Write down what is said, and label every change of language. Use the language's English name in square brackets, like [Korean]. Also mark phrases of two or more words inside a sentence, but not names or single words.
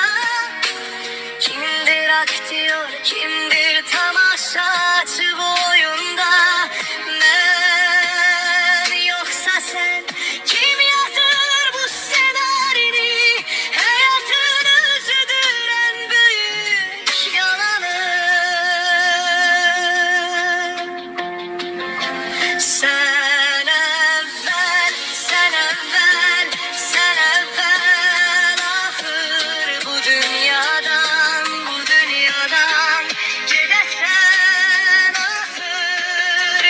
[Azerbaijani] Kimdir aktyor, kimdir tamaşaçı bu oyunda? Mən yoxsa sən? Kim yazır bu ssenarini? Həyatın özüdür ən böyük yalanı. Sen evvel, sen evvel, sen evvel ahır bu dünyadan, bu dünyadan gedesen ahır.